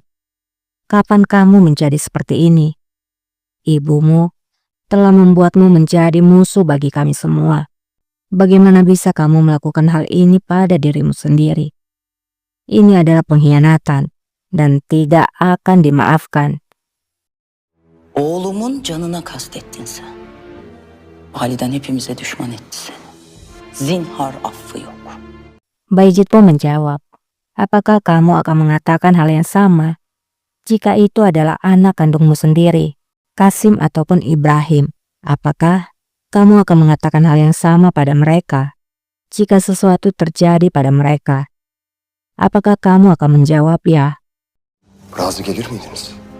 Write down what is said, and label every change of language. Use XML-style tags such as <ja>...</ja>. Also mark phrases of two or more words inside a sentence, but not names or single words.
<id>Kapan kamu menjadi seperti ini? Ibumu telah membuatmu menjadi musuh bagi kami semua. Bagaimana bisa kamu melakukan hal ini pada dirimu sendiri? Ini adalah pengkhianatan dan tidak akan dimaafkan."</id> <tr>Oğlumun canına kastettin sen. Validen hepimize düşman etti seni. Zinhar affı yok.</tr> <id>Bayezid pun menjawab, "Apakah kamu akan mengatakan hal yang sama jika itu adalah anak kandungmu sendiri, Qasim ataupun Ibrahim? Apakah kamu akan mengatakan hal yang sama pada mereka jika sesuatu terjadi pada mereka? Apakah kamu akan menjawab ya?"</id> <tr>Razı gelir miydiniz?</tr>